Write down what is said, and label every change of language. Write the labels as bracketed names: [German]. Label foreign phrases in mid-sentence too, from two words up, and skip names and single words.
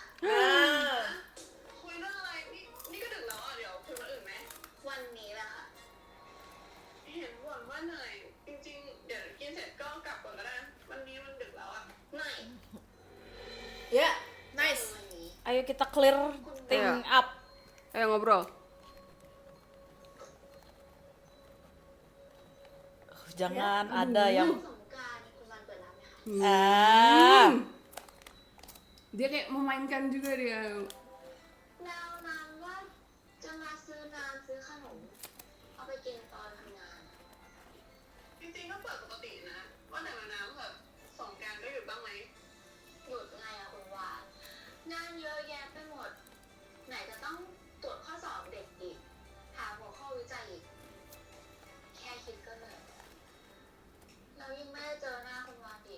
[Thai] Ah. คุยเรื่องอะไร นี่ก็ดึกแล้วอ่ะ เดี๋ยวคุยวันอื่นไหม วันนี้แหละค่ะ เห็นบ่นว่าเหนื่อย จริงๆ เดี๋ยวกินเสร็จก็กลับก่อนก็ได้ วันนี้มันดึกแล้วอ่ะไม่ [English] Ya, nice. [Thai] วันนี้ [Indonesian] Ayo kita [English] clear thing [Indonesian] Iya. up. Ayo ngobrol. Jangan ada yang [Thai] สงกรานต์คุณวานเปิดร้านไหมคะ ah. [Indonesian] Dia kayak memainkan juga dia. [Thai] แล้วน้ำว่าจะมาซื้อน้ำซื้อขนม เอาไปกินตอนทำงาน จริงๆก็เปิดปกตินะ ว่าแต่มาน้ำแบบสงกรานต์ก็หยุดบ้างไหม หยุดไงอะคุณวานงานเยอะแยะไปหมด ไหนจะต้องตรวจข้อสอบเด็กอีก หาหัวข้อวิจัยอีก แค่คิดก็เหนื่อยแล้วยิ่งไม่ได้เจอหน้าคุณวานอีก